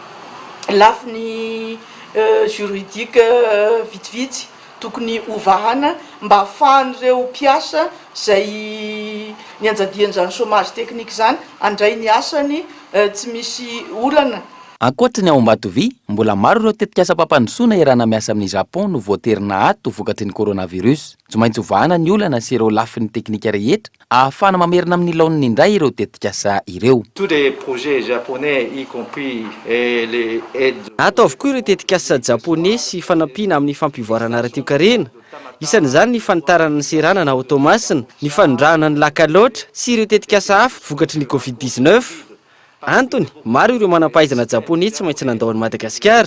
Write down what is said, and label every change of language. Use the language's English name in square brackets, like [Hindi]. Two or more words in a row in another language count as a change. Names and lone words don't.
[Malagasy] lafiny juridique vitsivitsy tokony ovahana mba ahafahan'ireo mpiasa zay ny anjadian'izany [French] chômage technique [Malagasy] zany andray ny asany tsy misy olana. Ankoatra ny ao Ambatovia, mbola maro ireo tetikasa mpampandrosoana irana miasa amin'ny Japon no voaterina ato vokatry ny coronavirus. Tsy maintsy ovahana ny olana sy ireo lafiny teknika rehetra ahafahana mamerina amin'ny laoniny indray ireo tetikasa ireo. [French] Tous les projets japonais, y compris les aides. [Malagasy] Ato avokoa ireo tetikasa japonais sy fanampina amin'ny fampivoarana ara-toe-karena. Isan'izany ny fanitarana ny serana na automasina, ny fanondrahana ny lakaloatra sy ireo tetikasa hafa vokatry ny Covid-19. Antony, maro ireo manam-pahaizana japonais tsy maintsy nandao any Madagasikara.